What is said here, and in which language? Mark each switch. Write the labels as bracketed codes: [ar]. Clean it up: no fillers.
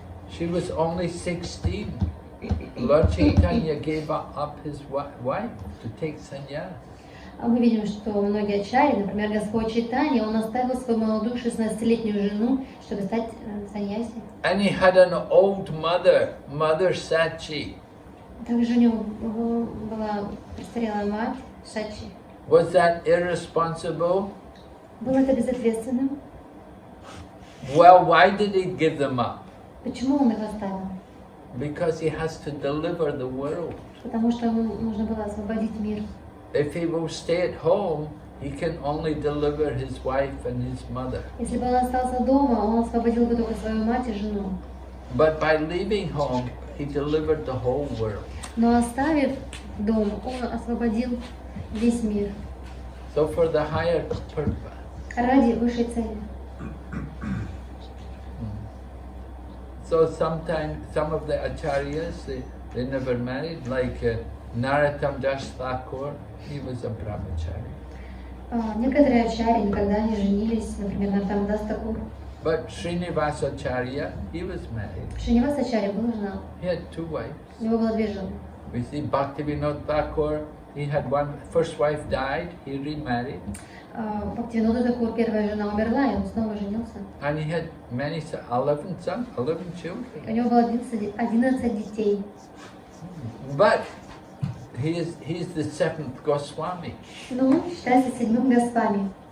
[en] She was only 16. Lord Chaitanya gave up his wife to take sannyas. [ru] Мы видим, что многие ачарьи, например, Господь Чайтанья, он оставил свою молодую 16-летнюю жену, чтобы стать саньяси. [en] And he had an old mother Sachi. [ru] Также у него была престарелая мать, Сачи. [en] Was that irresponsible? [ru] Было это безответственным? [en] Well, why did he give them up? [ru] Почему он их оставил? [en] Because he has to deliver the world. [ru] Потому что ему нужно было освободить мир. [en] If he will stay at home, he can only deliver his wife and his mother. [ru] Если бы он остался дома, он освободил бы только свою мать и жену. [en] But by leaving home, he delivered the whole world. [ru] Но оставив дом, он освободил весь мир. [en] So for the higher purpose. [ru] Ради высшей цели. [en] So sometimes some of the acharyas they never married, like Narottam Das Thakur, he was a brahmachari. [ru] Некоторые ачарьи никогда не женились, например, Нароттам Дас Такур. [en] But Srinivasa Acharya, he was married. [ru] Шринивас ачарья был женат. [en] He had two wives. [ru] У него было две жены. [en] We see Bhaktivinoda Thakur, he had one, first wife died, he remarried. [ru] Бхактивинода Такур, первая жена умерла, и он снова женился. [en] And he had 11 children. [ru] У него было 11 детей. [en] But he's the seventh Goswami. [ru] Но он считается седьмым Госвами.